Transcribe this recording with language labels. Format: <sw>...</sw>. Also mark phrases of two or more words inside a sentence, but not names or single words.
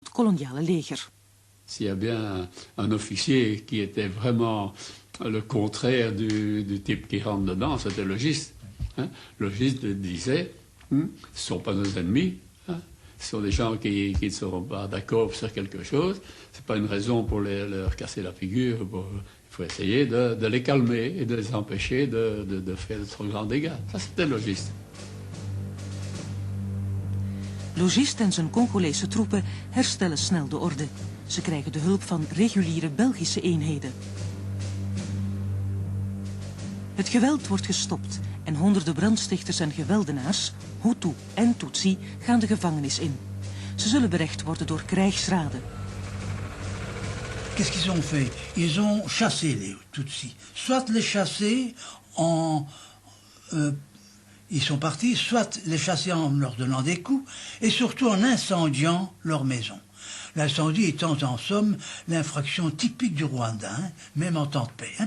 <nl>koloniale leger.</nl> <fr>S'il y a bien un officier qui était vraiment le contraire du type qui rentre dedans, c'était le logiste. Logiste disait, ce ne sont pas nos ennemis, ce sont des gens qui ne seront pas d'accord sur quelque chose, ce n'est pas une raison pour leur casser la figure, il faut essayer de les calmer et de les empêcher de faire de trop grands dégâts. Ça, c'était le logiste.</fr> <nl>Logist en zijn Congolese troepen herstellen snel de orde. Ze krijgen de hulp van reguliere Belgische eenheden. Het geweld wordt gestopt en honderden brandstichters en geweldenaars, Hutu en Tutsi, gaan de gevangenis in. Ze zullen berecht worden door krijgsraden.</nl> <fr>Qu'est-ce qu'ils ont fait? Ils ont chassé les Tutsis. Soit les chasser en... ils sont partis, soit les chasser en leur donnant des coups, et surtout en incendiant leur maison. L'incendie étant en somme l'infraction typique du Rwanda, même en temps de paix.</fr>